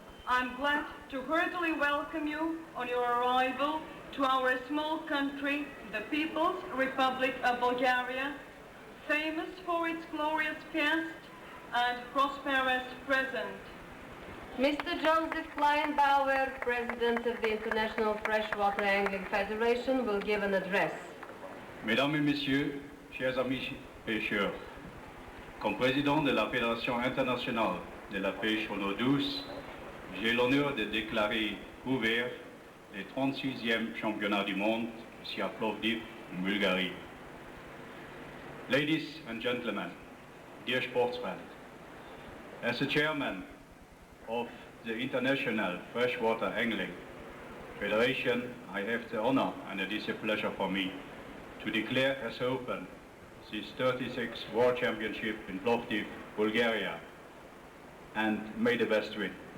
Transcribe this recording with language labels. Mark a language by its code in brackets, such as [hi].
[en] I'm glad to heartily welcome you on your arrival to our small country, the People's Republic of Bulgaria, famous for its glorious past and prosperous present. Mr. Joseph Kleinbauer, President of the International Freshwater Angling Federation, will give an address. [fr] Mesdames et Messieurs, chers amis pêcheurs, comme président de la Fédération internationale de la pêche en eau douce, j'ai l'honneur de déclarer ouvert les 36e championnats du monde ici à Plovdiv, en Bulgarie. [en] Ladies and gentlemen, dear sportsmen, as the chairman of the International Freshwater Angling Federation, I have the honor and it is a pleasure for me to declare as open this 36th World Championship in Plovdiv, Bulgaria, and may the best win.